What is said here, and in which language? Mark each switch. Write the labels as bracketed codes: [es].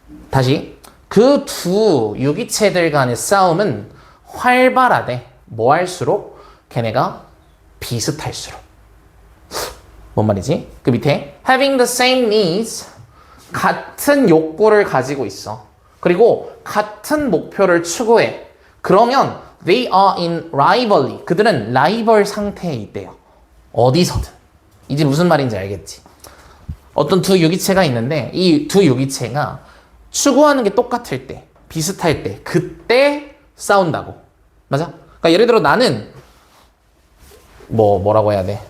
[ko] 다시 그 두 유기체들 간의 싸움은 활발하대. 뭐 할수록? 걔네가 비슷할수록. 뭔 말이지? 그 밑에 [en] having the same needs, [ko] 같은 욕구를 가지고 있어. 그리고 같은 목표를 추구해. 그러면 [en] they are in rivalry. [ko] 그들은 라이벌 상태에 있대요. 어디서든. 이제 무슨 말인지 알겠지? 어떤 두 유기체가 있는데 이 두 유기체가 추구하는 게 똑같을 때, 비슷할 때, 그때 싸운다고. 맞아? 그러니까 예를 들어 나는 뭐라고 해야 돼?